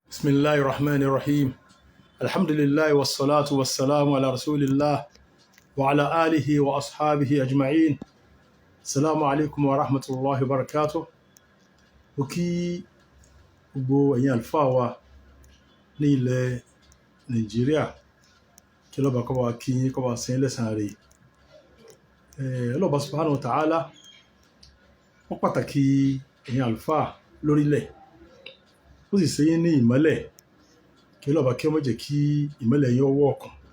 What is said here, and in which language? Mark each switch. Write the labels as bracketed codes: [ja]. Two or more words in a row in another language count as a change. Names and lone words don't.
[ar] بسم الله الرحمن الرحيم. الحمد لله والصلاة والسلام على رسول الله وعلى آله وأصحابه أجمعين. السلام عليكم ورحمة الله وبركاته. [yo] وكي gbogbo ẹ̀yin àlùfáà wa ní ilẹ̀ Nàìjíríà kí Ọlọ́ba kó bá kí yín, kó bá san yín lẹ́san rẹ̀. Ọlọ́ba [ar] سبحانه وتعالى [yo] wọ́n pàtàkì ẹ̀yin àlùfáà lórílẹ̀, ó sì ṣe yín ní ìmọ́lẹ̀ kí Ọlọ́ba kí ó má jẹ́ kí ìmọ́lẹ̀ yín ó wọ̀ ọ̀kùn.